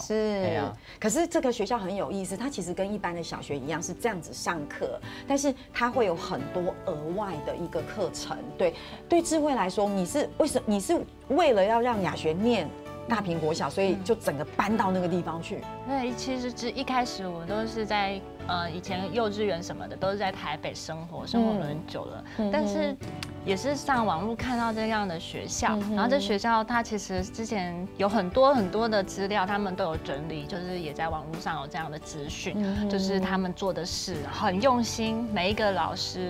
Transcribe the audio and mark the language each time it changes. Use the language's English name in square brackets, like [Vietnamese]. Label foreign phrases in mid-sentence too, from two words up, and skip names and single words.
[Chinese] 是，可是這個學校很有意思，它其實跟一般的小學一樣是這樣子上課，但是它會有很多額外的一個課程。對，對智慧來說，你是為了要讓雅璇念大平國小，所以就整個搬到那個地方去。對，其實一開始我都是在以前幼稚園什麼的都是在台北生活了很久了，但是。也是上網絡看到這樣的學校，然後這學校它其實之前有很多的資料，他們都有整理，就是也在網絡上有這樣的資訊，就是他們做的事很用心，每一個老師。